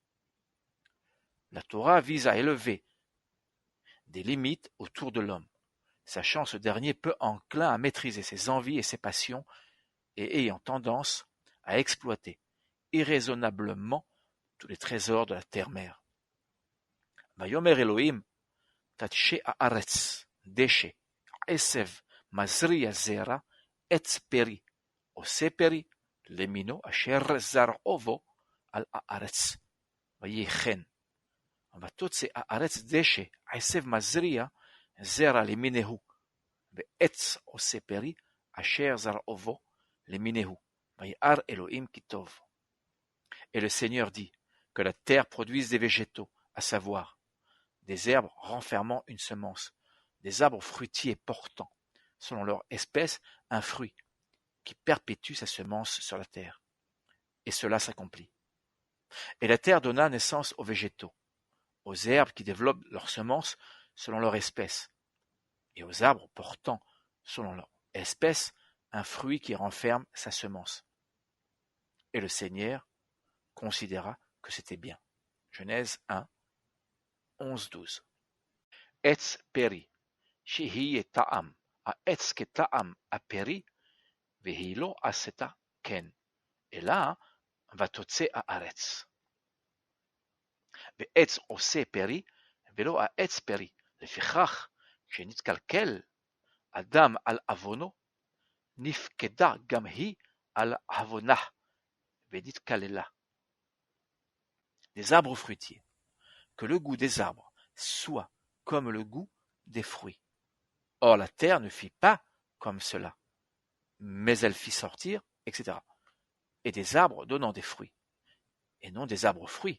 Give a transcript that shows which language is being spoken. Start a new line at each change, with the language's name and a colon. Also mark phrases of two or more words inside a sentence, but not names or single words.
French: La Torah vise à élever des limites autour de l'homme, sachant ce dernier peu enclin à maîtriser ses envies et ses passions et ayant tendance à exploiter irraisonnablement tous les trésors de la terre-mère.
Hebrew: ויאמר אלהים תדשא הארץ דשא עשב מזריע זרע עץ פרי עשה פרי למינו אשר זרעו בו על הארץ. Vayechen. ותוצא הארץ דשא עשב מזריע זרע למיניהו ועץ עושה פרי אשר זרעו למיניהו וירא אלוהים כי טוב.
French: Et le Seigneur dit que la terre produise des végétaux, à savoir des herbes renfermant une semence, des arbres fruitiers portant, selon leur espèce, un fruit qui perpétue sa semence sur la terre. Et cela s'accomplit. Et la terre donna naissance aux végétaux, aux herbes qui développent leurs semences selon leur espèce, et aux arbres portant, selon leur espèce, un fruit qui renferme sa semence. Et le Seigneur considéra que c'était bien. Genèse 1, 11-12.
Hebrew: עץ פרי שיהא טעם העץ כטעם הפרי והיא לא עשתה כן אלא ותוצא הארץ. ועץ עושה פרי, ולא העץ פרי. לפיכך, כשנתקלקל אדם על עוונו, נפקדה גם היא על עוונה, ונתקללה.
French: Des arbres fruitiers. Que le goût des arbres soit comme le goût des fruits. Or la terre ne fit pas comme cela, mais elle fit sortir, etc. Et des arbres donnant des fruits, et non des arbres fruits.